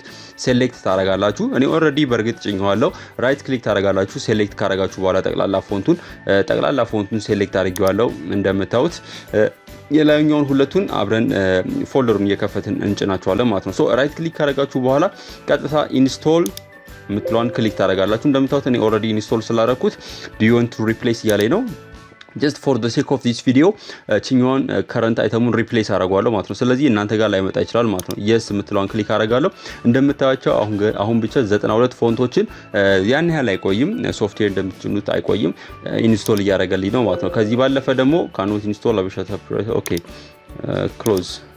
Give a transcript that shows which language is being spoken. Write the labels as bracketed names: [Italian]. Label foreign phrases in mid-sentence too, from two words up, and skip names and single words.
[Amharic] ሴሌክት ታረጋላችሁ። እኔ ኦሬዲ በርግጥ ጭኛዋለሁ። [English] right click [Amharic] ታረጋላችሁ። ሴሌክት ካረጋችሁ በኋላ ጠቅላላ ፎንቱን ሴሌክት አድርጌዋለሁ። እንደምታዩት የላይኛውን ሁለቱን አብረን ፎልደሩን እየከፈትን እንጭናቸዋለን ማለት ነው። [English] right click [Amharic] ካረጋችሁ በኋላ ቀጥታ ኢንስቶል የምትለዋን ክሊክ ታረጋላችሁ። እንደምታዩት እኔ ኦሬዲ ኢንስቶል ስላደረኩት [English] do you want to replace [Amharic] እያለኝ ነው። [English] just for the sake of this video [Amharic] ቺኛውን [English] current item replace [Amharic] አደርጋለሁ ማለት ነው። ስለዚህ እናንተ ጋር ላይ መጣ ይችላል ማለት ነው። yes የምትለዋን ክሊክ አደርጋለሁ። እንደምታዩቸው አሁን ብቻ 92 ፎንቶችን ያን ያህል አይቆይም። ሶፍትዌር እንደምትጭኑት አይቆይም። ኢንስቶል እያደረገልኝ ነው ማለት ነው። ከዚህ ባለፈ ደግሞ [English] cannot install [Amharic] አብሻታ [English] okay close